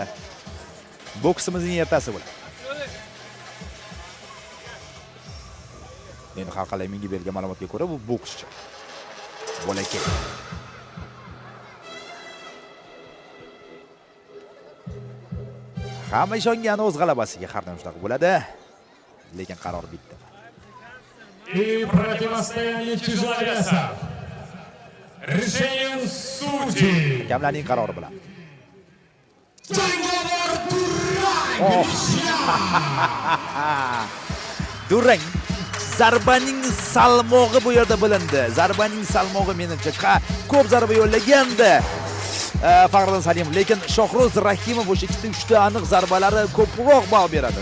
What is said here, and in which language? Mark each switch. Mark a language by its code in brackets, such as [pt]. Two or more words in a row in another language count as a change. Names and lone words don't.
[uz] Boksimizning ertasi bo'ladi. Endi Xalqaro menga bergan ma'lumotga ko'ra bu bokschi. Bolakay. Hamma ishongani o'z g'alabasiga har doim shunaqa bo'ladi. Lekin qaror bitta. [ru] И противостояние тяжеловесов. Решением судей. [uz] Kamlarning qarori bilan. Jangovar durang. Durang. Zarbaning salmog'i bu yerda bilindi. Zarbaning salmog'i menimcha ko'p zarba yo'llaganda Faxriddin Salimov, lekin Shohroz Rahimov o'sha 2-3 ta aniq zarbalari ko'proq ball beradi.